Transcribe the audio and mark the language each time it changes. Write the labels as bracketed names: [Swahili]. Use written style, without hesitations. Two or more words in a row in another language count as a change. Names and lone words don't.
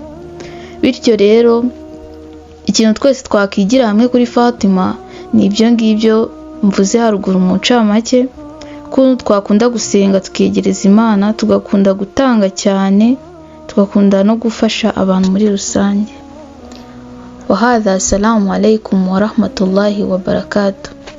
[Kinyarwanda] Bityo rero ikintu twese twakwigira hamwe kuri Fatima ni ibyo ngibyo mvuze haruguru mu ncamake, ko twakunda gusenga tukiyegereza Imana, tugakunda gutanga cyane, tugakunda no gufasha abantu muri rusange. [Arabic] وهذا السلام عليكم ورحمة الله وبركاته.